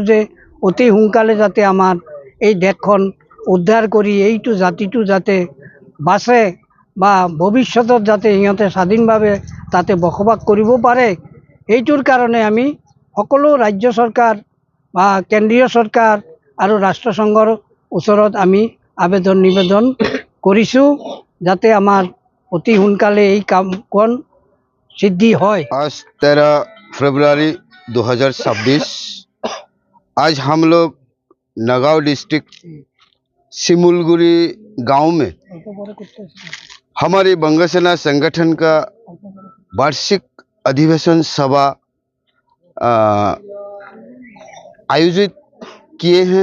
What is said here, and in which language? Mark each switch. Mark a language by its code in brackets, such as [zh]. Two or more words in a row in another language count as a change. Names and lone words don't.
[as] যে অতি সোনকালে যাতে আমাৰ এই দেশখন উদ্ধাৰ কৰি এইটো জাতিটো যাতে বাচে বা ভৱিষ্যতত যাতে সিহঁতে স্বাধীনভাৱে তাতে বসবাস কৰিব পাৰে, এইটোৰ কাৰণে আমি সকলো ৰাজ্য চৰকাৰ বা কেন্দ্ৰীয় চৰকাৰ আৰু ৰাষ্ট্ৰসংঘৰ ওচৰত আমি আবেদন নিবেদন কৰিছোঁ যাতে আমাৰ অতি সোনকালে এই কামখন সিদ্ধি হয়। [hi] आज 13 फरवरी 2026 आज हम लोग नगांव डिस्ट्रिक्ट सिमुलगुड़ी गांव में हमारी बंग सेना संगठन का वार्षिक अधिवेशन सभा आयोजित किए हैं।